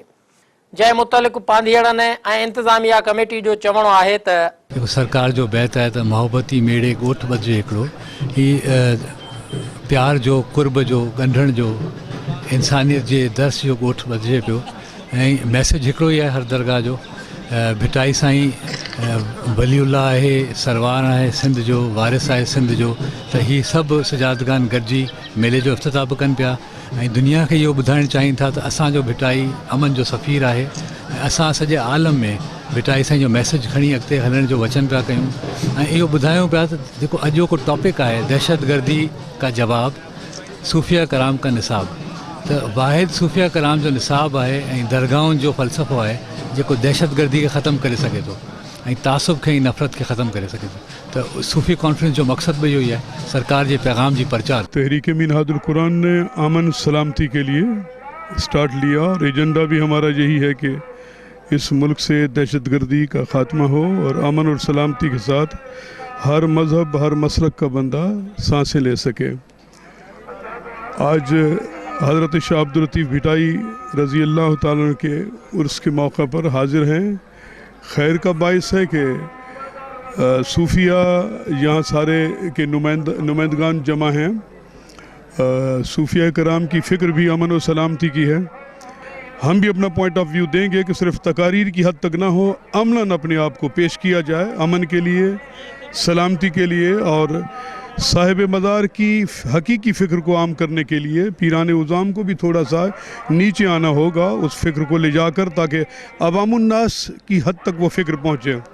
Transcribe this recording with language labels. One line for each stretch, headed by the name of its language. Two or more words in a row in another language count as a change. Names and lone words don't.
Sindhi: जंहिं मुतलिक़ पांधीड़नि ऐं इंतज़ामिया कमेटी जो चवणो आहे त सरकार जो बैत है तो मोहब्बती मेड़े ॻोठ ॿधिजे हिकिड़ो ही प्यार जो कुर्ब जो ॻंढण जो इंसानियत के दर्स जो ॻोठ ॿधिजे पियो ऐं मैसेज हिकिड़ो ही है हर दरगाह जो। भिटाई साईं वलीउल्लाह है, सरवार है सिंध जो, वारिस है सिंध जो, तो ही सब सजादगान गॾिजी मेले जो इफ्तिताह भी कनि पिया ऐं दुनिया के इहो ॿुधाइण चाहिनि था त असांजो भिटाई अमन जो सफ़ीर है। असां सॼे आलम में भिटाई साईं जो मैसेज खणी अॻिते हलण जो वचन पिया कयूं ऐं इहो ॿुधायूं पिया त जेको अॼोको टॉपिक है
Urdu: دہشت گردی کا جواب صوفیا کرام کا نصاب,
Sindhi: तो वाहिद सूफ़िया कराम जो निसाब है ऐं दरगाहुनि जो फ़लसफ़ो है जो दहशतगर्दी के ख़त्म करे सके तो ऐं तासुब के नफ़रत के ख़त्म करे सके तो सूफ़ी कॉन्फ्रेंस जो मकसद भी इहो ही है
Urdu: سرکار کے پیغام کی پرچار. تحریک منہاج القرآن نے امن سلامتی کے لیے اسٹارٹ لیا اور ایجنڈا بھی ہمارا یہی ہے کہ اس ملک سے دہشت گردی کا خاتمہ ہو اور امن اور سلامتی کے ساتھ ہر مذہب ہر مسلک کا بندہ سانسیں لے سکے. آج حضرت شاہ عبداللطیف بھٹائی رضی اللہ تعالیٰ عنہ کے عرس کے موقع پر حاضر ہیں. خیر کا باعث ہے کہ صوفیا یہاں سارے کے نمائندگان جمع ہیں. صوفیا کرام کی فکر بھی امن اور سلامتی کی ہے. ہم بھی اپنا
English: point of view
Urdu: دیں گے کہ صرف تقاریر کی حد تک نہ ہو، عملاً اپنے آپ کو پیش کیا جائے امن کے لیے، سلامتی کے لیے اور صاحب مدار کی حقیقی فکر کو عام کرنے کے لیے پیران عظام کو بھی تھوڑا سا نیچے آنا ہوگا اس فکر کو لے جا کر، تاکہ عوام الناس کی حد تک وہ فکر پہنچے.